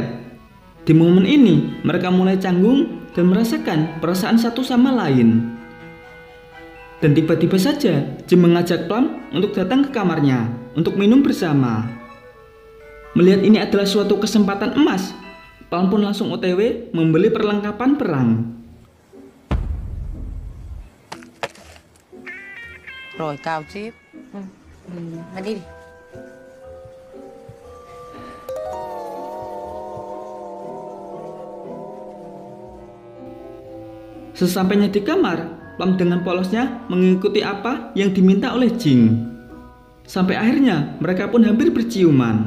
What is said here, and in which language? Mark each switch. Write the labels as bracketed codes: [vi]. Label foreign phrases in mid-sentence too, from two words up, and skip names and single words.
[id] Di momen ini, mereka mulai canggung dan merasakan perasaan satu sama lain. Dan tiba-tiba saja Jing mengajak Plum untuk datang ke kamarnya untuk minum bersama. Melihat ini adalah suatu kesempatan emas, Plum pun langsung OTW membeli perlengkapan perang. [th] โรยกาวจิ๊บมาดิ [id] Sesampainya di kamar, Plum dengan polosnya mengikuti apa yang diminta oleh Jing. Sampai akhirnya mereka pun hampir berciuman.